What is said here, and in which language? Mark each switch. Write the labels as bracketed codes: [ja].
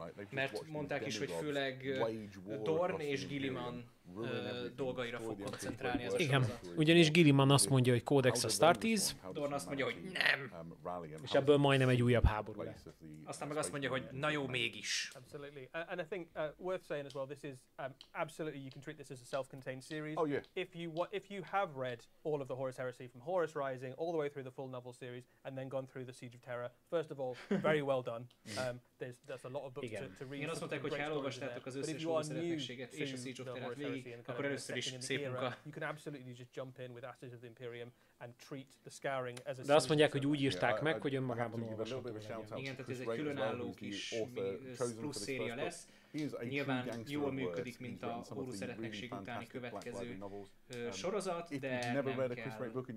[hu] Mert mondták is, hogy főleg Dorn és Gilliman dolgaira fog koncentrálni ez a igen, sorozat. ugyanis Gilliman azt mondja, hogy Codex Astartes, Dorn azt mondja, hogy nem. és ebből majdnem egy újabb háború lesz. Aztán meg azt mondja, hogy na jó, mégis. [en] Absolutely. And I think worth saying as well, this is absolutely, you can treat this as a self-contained series. Oh, yeah. If you have read all of the Horus Heresy from Horus Rising all the way through the full novel series and then gone through the Siege of Terror, first of all, very well done. There's a lot of books to read. [hu] Igen, azt mondták, hogy ha elolvastátok az összes Horus eretnekséget és a Siege of Terror végig, akkor először is szép munka. [en] You can absolutely just jump in with Ashes of the Imperium and treat the scouring as a [hu] De azt mondják, hogy úgy írták meg, hogy önmagában olvasható legyen. Igen, tehát ez egy különálló kis plusz széria lesz. Nyilván jól működik, mint a Horus eretnekség utáni következő sorozat, de nem kell.